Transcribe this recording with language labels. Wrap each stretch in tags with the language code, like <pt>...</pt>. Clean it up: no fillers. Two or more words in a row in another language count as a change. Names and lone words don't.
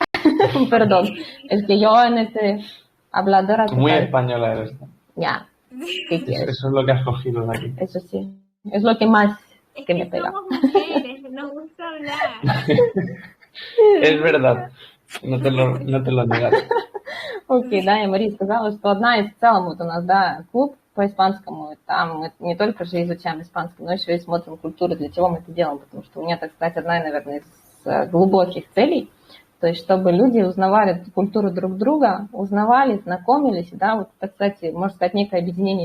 <es>Perdón, es que yo en este habladora... Muy española eres. Ya, ¿qué quieres? Eso es lo que has cogido de aquí. Eso sí, es lo que más que me pega. Somos mujeres, nos gusta hablar. Es verdad, no te lo negaré.</es> <ru>Окей, да, я Мария сказала, что одна из в целом вот у нас, да, клуб по испанскому, там мы не только же изучаем испанский, но еще и смотрим культуру, для чего мы это делаем, потому что у меня, так сказать, одна, наверное, из глубоких целей, то есть чтобы люди узнавали культуру друг друга, узнавали, знакомились, да, вот это, кстати, можно сказать, некое объединение.</ru>